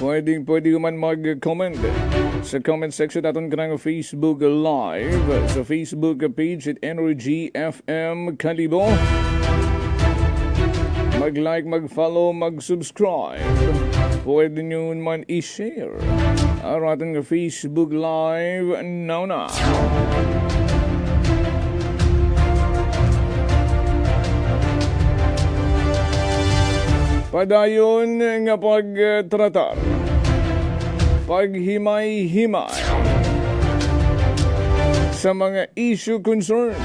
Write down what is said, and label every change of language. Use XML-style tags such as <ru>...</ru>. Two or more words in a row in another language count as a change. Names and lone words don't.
<hil>Pwede man mag-comment sa</hil> <en>comment section</en> <hil>natin karang Facebook Live. Sa Facebook page at Energy FM Kalibo. Mag-like, mag-follow, mag-subscribe. Pwede nyo man i-share ang ating Facebook Live now na. Padayon nga pagtratar, paghimay-himay sa mga</hil> <en>issue concern.</en>